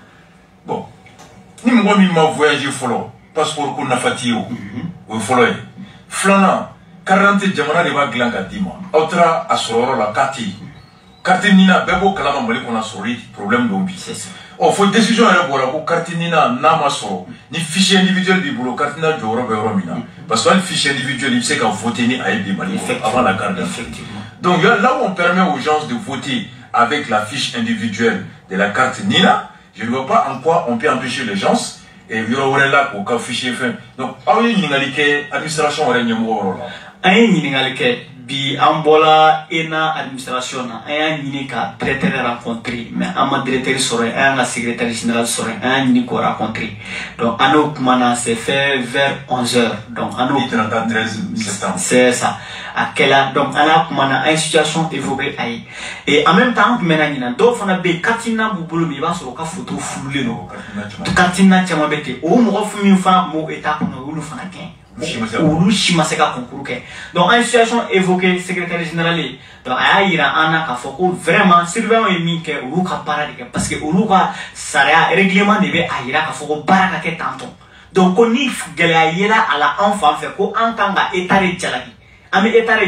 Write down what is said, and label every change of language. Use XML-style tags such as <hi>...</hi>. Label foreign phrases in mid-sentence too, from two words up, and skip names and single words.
<bm>bon ni mɔgɔ min ma voyager fɔlɔ passeport ko nafa t'i ye o ye fɔlɔ ye filanan</bm> <fr>carte d'identité</fr> <bm>jamana de b'a dilan ka d'i ma aw taara a sɔrɔ yɔrɔ la k'a tɛ yen carte nina bɛɛ b'o kalama Mali kɔnɔ sɔrɔli problème dɔw bi fo décision yɛrɛ bɔra ko carte nina n'a ma sɔrɔ ni</bm> <fr>fichier individuel</fr> <bm>b'i bolo carte nina jɔyɔrɔ bɛ yɔrɔ min na</bm> <fr>parce que</fr> <bm>hali</bm> <fr>fichier individuel</fr> <bm>i bɛ se ka voter ni a ye bi Mali kɔnɔ</bm> <fr>avant la carte d'identité donc là où on permet aux gens de voter avec la fiche individuelle de la carte nina. Je ne vois pas en quoi on peut empêcher les gens et il y aura là au cas fichier fin.</fr> <bm>Donc, aw ye ɲininkali kɛ administration wɛrɛ ɲɛmɔgɔ yɔrɔ la. An ye ɲininkali kɛ bi an bɔra ENA administration na an y'a ɲini ka directeur rencontrer mais an ma directeur sɔrɔ yen an y'an ka</bm> <fr>secrétaire général</fr> <bm>sɔrɔ yen an y'a ɲini k'o rencontrer donc an n'o kumana</bm> <fr>c'est fait vers 11h</fr> <bm>donc an n'o</bm> <fr>13 septembre c'est ça</fr> <bm>a kɛla donc an y'a kumana an ye</bm> <fr>situation évoquée</fr> <bm>a ye</bm> <fr>et en même temps</fr> <bm>an tun bɛ na ɲina dɔw fana bɛ yen</bm> <fr>carte d'identité</fr> <bm>b'u bolo mais i b'a sɔrɔ u ka photo furulen don</bm> <fr>carte d'identité</fr> <bm>caman bɛ ten o mɔgɔ min fana tun b'o état kɔnɔ olu fana kɛ olu si ma se ka concours kɛ donc an ye</bm> <fr>situation évoquée secrétaire général</fr> <bm>ye donc a y'a yira an na k'a fɔ ko vraiment surveillant ye min kɛ olu ka baara de kɛ</bm> <fr>parce que</fr> <bm>olu ka sariya règlement de bɛ a yira k'a fɔ ko baara ka kɛ tantɔ donc ko ni gɛlɛya yera a la an fan fɛ ko an kan ka</bm> <fr>état de</fr> <bm>jalaki an bɛ</bm> <fr>état de</fr>